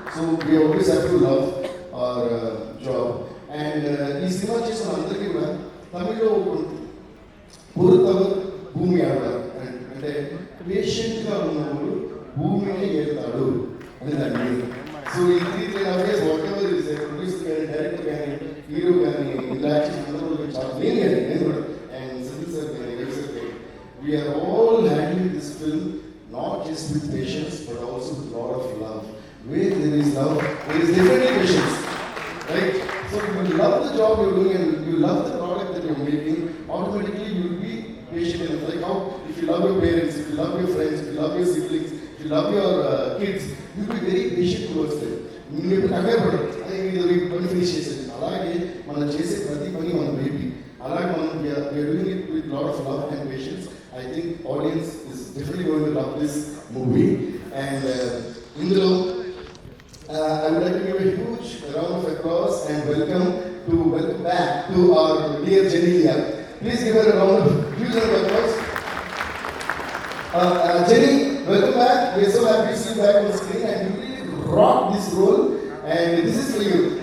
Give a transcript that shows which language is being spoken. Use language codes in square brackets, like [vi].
[en] So we always have to love our job. [te] And ఈ cinema చేసిన అందరికీ కూడా తమిళ్లో పొరుతవర్ భూమి ఆడతారు అంటే పేషెంట్గా ఉన్నవాడు భూమిని ఏరుతాడు అని దాని మీనింగ్. [en] so ఈ 3.5 years whatever is a producer [te] కానీ డైరెక్టర్ కానీ హీరో కానీ ఇంటరాక్షన్ అందరూ చాలా నేను కానీ నేను కూడా అండ్ సందీప్ సార్ కానీ రవి సార్ కానీ [en] We are all handling this film not just with patience but also with lot of love. Where there is love, there is definitely patience, right? So you love the job you're doing and you love the product that you're making. automatically you will be patient enough. Like how if you love your parents, if you love your friends, if you love your siblings, if you love your kids, you will be very patient towards them. [te] మీరు ఎప్పుడు కంగారు పడరు, అదే ఇది పని finish చేసేది. అలాగే మనం చేసే ప్రతి పని మన బేబీ, అలాగే మనం [en] Doing it with lot of love and patience. I think audience is definitely going to love this movie. And ఇందులో I would like to give a huge round of applause and welcome back to our dear Jenny. Please give her a huge round of applause. Jenny, welcome back. We are so happy to see you back on the screen, and you really rock this role. And this is for you.